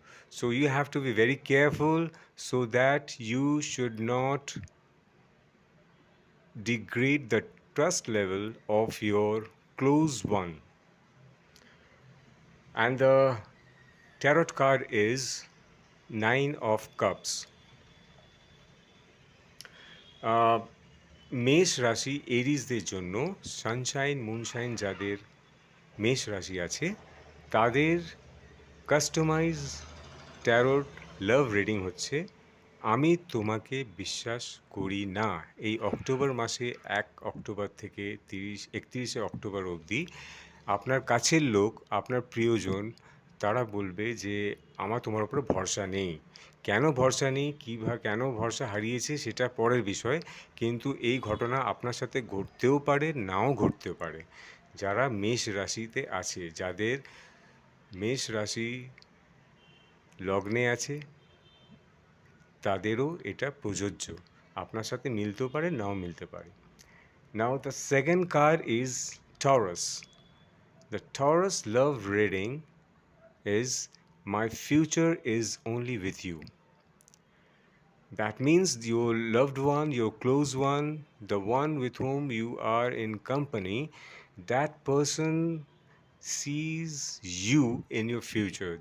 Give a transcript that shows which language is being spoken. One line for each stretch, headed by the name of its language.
English: So you have to be very careful so that you should not degrade the trust level of your close one. And the tarot card is 9 of Cups.
Bangla: মেষ রাশি এরিজদের জন্য, Sunshine moonshine যাদের মেষ রাশি আছে তাদের customise tarot love reading হচ্ছে আমি তোমাকে বিশ্বাস করি না। এই অক্টোবর মাসে 1 অক্টোবর থেকে 31শে অক্টোবর অবধি আপনার কাছের লোক, আপনার প্রিয়জন, তারা বলবে যে আমার তোমার উপরে ভরসা নেই। কেন ভরসা নেই, কেন ভরসা হারিয়েছে সেটা পরের বিষয়, কিন্তু এই ঘটনা আপনার সাথে ঘটতেও পারে, নাও ঘটতেও পারে। যারা মেষ রাশিতে আছে, যাদের মেষ রাশি লগ্নে আছে, তাদেরও এটা প্রযোজ্য। আপনার সাথে মিলতেও পারে, নাও মিলতে পারে।
English: Now, the second card is Taurus. The Taurus love reading is my future is only with you. That means your loved one, your close one, the one with whom you are in company, that person sees you in your future.